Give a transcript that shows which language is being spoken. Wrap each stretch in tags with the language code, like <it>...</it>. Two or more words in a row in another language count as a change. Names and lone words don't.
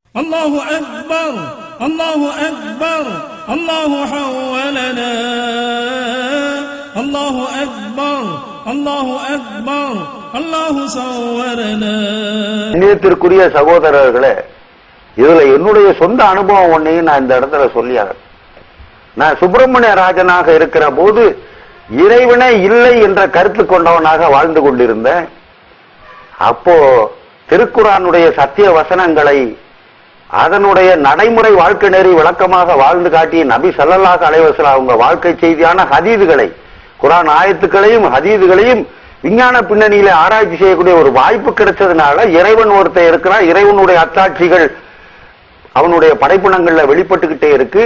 <ar>الله أكبر الله أكبر الله حولنا الله أكبر الله أكبر الله صورنا.</ar> <ta>நேயத்திற்குரிய சகோதரர்களே, இதுல என்னுடைய சொந்த அனுபவம் ஒன்னையும் நான் இந்த இடத்துல சொல்லியாங்க. நான் சுப்பிரமணிய ராஜனாக இருக்கிற போது இறைவனே இல்லை என்ற கருத்து கொண்டவனாக வாழ்ந்து கொண்டிருந்தேன். அப்போ திருக்குர்ஆனுடைய சத்திய வசனங்களை அதனுடைய நடைமுறை வாழ்க்கை நெறி விளக்கமாக வாழ்ந்து காட்டிய நபி</ta> <ar>صلى الله عليه وسلم</ar> <ta>அவங்க வாழ்க்கை செய்தியான ஹதீதுகளை, குர்ஆன் ஆயத்துக்களையும் ஹதீதுகளையும் விஞ்ஞான பின்னணியில ஆராய்ச்சி செய்யக்கூடிய ஒரு வாய்ப்பு கிடைச்சதுனால இறைவன் ஒருத்தர் இருக்கிறான், இறைவனுடைய அத்தாட்சிகள் அவனுடைய படைப்புணங்கள்ல வெளிப்பட்டுக்கிட்டே இருக்கு.</ta>